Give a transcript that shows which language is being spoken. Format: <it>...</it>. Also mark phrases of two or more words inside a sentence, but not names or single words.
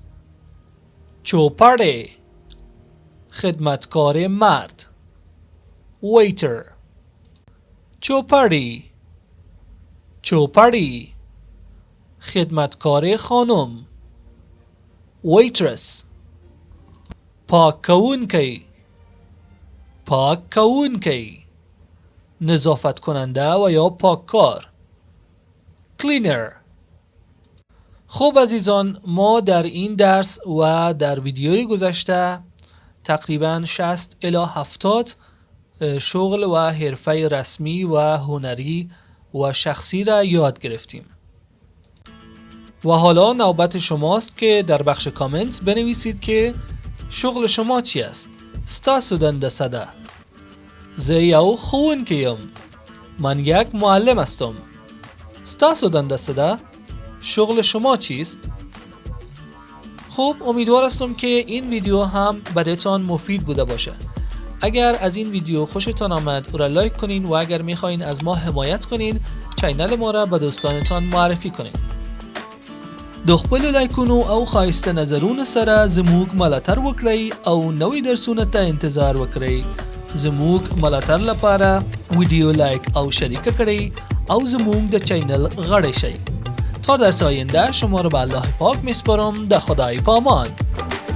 <fa>چوپره خدمتکار مرد waiter</fa> <ps>چوپری چوپری</ps> <fa>خدمتکار خانم waitress</fa> <ps>پاک کوونکی پاک کوونکی</ps> <fa>نظافت کننده و یا پاککار cleaner. خب عزیزان، ما در این درس و در ویدیوی گذشته تقریبا 60 الی 70 شغل و حرفه رسمی و هنری و شخصی را یاد گرفتیم و حالا نوبت شماست که در بخش کامنت بنویسید که شغل شما چی است؟</fa> <ps>ستاسو دنده سده زه یو ښوونکی یم</ps> <fa>من یک معلم هستم.</fa> <ps>ستاسو دنده سده</ps> <fa>شغل شما چیست؟ خب امیدوار هستم که این ویدیو هم برایتان مفید بوده باشه. اگر از این ویدیو خوشتان آمد او را لایک کنین و اگر میخواین از ما حمایت کنین چینل ما را به دوستانتان معرفی کنین.</fa> <ps>د خپل لایکونو او خایسته نظرونو سره زموږ ملاتړ وکړئ او نوې درسونه ته انتظار وکړئ. زموږ ملاتړ لپاره ویدیو لایک او شریک کړئ او زموږ د چینل غړی شئ.</ps> <fa>تا درس آینده شما را به الله پاک میسپارم.</fa> <ps>د خدای پامان.</ps>